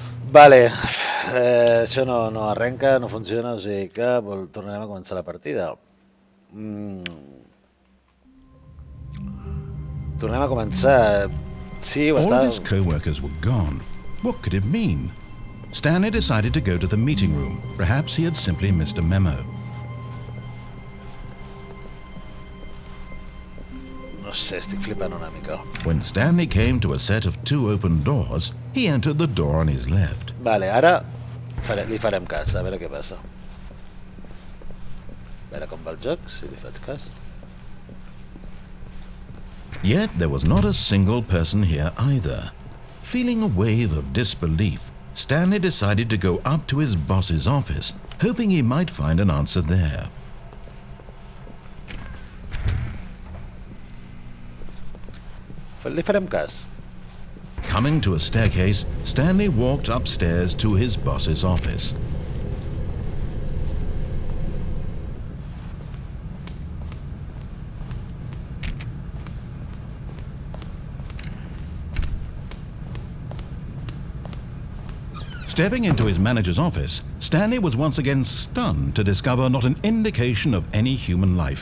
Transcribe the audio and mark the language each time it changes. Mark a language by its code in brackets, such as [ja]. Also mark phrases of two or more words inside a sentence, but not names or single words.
[ca] Vale, això no arrenca, no funciona, o sigui que tornarem a començar la partida. Tornem a començar. Sí, ho [en] All [ca] està... [en] of his co-workers were gone. What could it mean? Stanley decided to go to the meeting room. Perhaps he had simply missed a memo. [ca] No sé, estic flipant una mica. [en] When Stanley came to a set of 2 open doors, he entered the door on his left. [ca] Vale, ara li farem cas, a veure què passa. A veure com va el joc, si li faig cas. [en] Yet there was not a single person here either. Feeling a wave of disbelief, Stanley decided to go up to his boss's office, hoping he might find an answer there. [ca] Li farem cas. [en] Coming to a staircase, Stanley walked upstairs to his boss's office. Stepping into his manager's office, Stanley was once again stunned to discover not an indication of any human life.